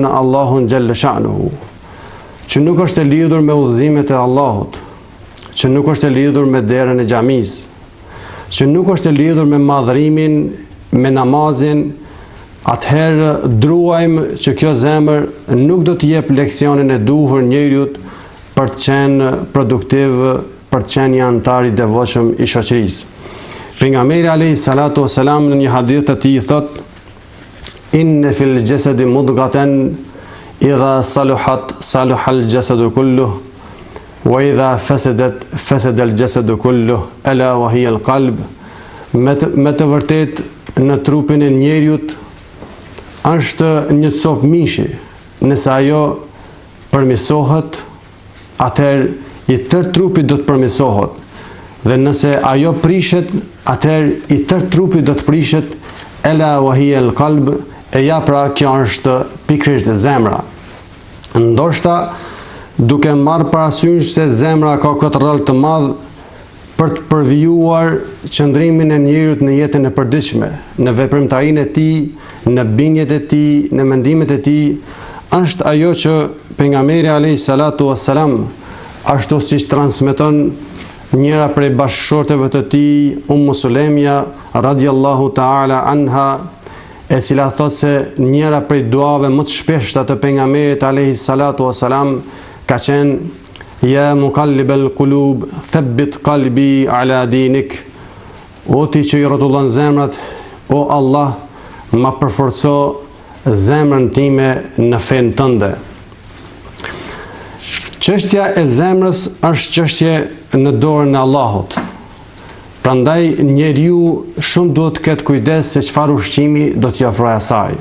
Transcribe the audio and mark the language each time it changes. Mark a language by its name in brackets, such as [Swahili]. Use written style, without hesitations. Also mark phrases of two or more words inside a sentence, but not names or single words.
[Albanian] në Allahun [Arabic] جل شأنه, [Albanian] që nuk është e lidhur me udhëzimet e Allahut, që nuk është e lidhur me derën e xhamisë, që nuk është e lidhur me madhrimin, me namazin, atëherë druajmë që kjo zemër nuk do të jep leksionin e duhur njeriut për të qenë produktiv, për të qenë një antar i devotshëm i shoqërisë. Pejgamberi [Arabic] عليه الصلاة والسلام [Albanian] në një hadith të tij thot: [Arabic] "إن في الجسد مضغة إذا صلحت صلح الجسد كله وإذا فسدت فسد الجسد كله ألا وهي القلب." [Albanian] Me të vërtet në trupin e njeriut është një copë mishi, nëse ajo përmirësohet, atëherë i tërë trupi do të përmirësohet, dhe nëse ajo prishet, atëherë i tërë trupi do të prishet, [Arabic] ألا وهي القلب, [Albanian] e ja pra kjo është pikërisht zemra. Ndoshta duke marrë parasysh se zemra ka këtë rol të madh për të përvijuar qëndrimin e njerit në jetën e përditshme, në veprimtarinë e tij, në bindjet e tij, në mendimet e tij, është ajo që pejgamberi [Arabic] عليه الصلاة والسلام, [Albanian] ashtu siç transmeton njëra prej bashkëshorteve të tij, Sulemja [Arabic] رضي الله تعالى عنها, [Albanian] e cila thot se njëra prej duave më të shpeshta të pejgamberit [Arabic] عليه الصلاة والسلام [Albanian] ka qenë: [Arabic] يا مقلب القلوب ثبت قلبي على دينك. [Albanian] O ti që i rrotullon zemrat, o Allah, ma përforco zemrën time në fen tënde. Çështja e zemrës është çështje në dorën e Allahut. Prandaj njeriu shumë duhet të ketë kujdes se çfarë ushqimi do t'i ofrojë asaj.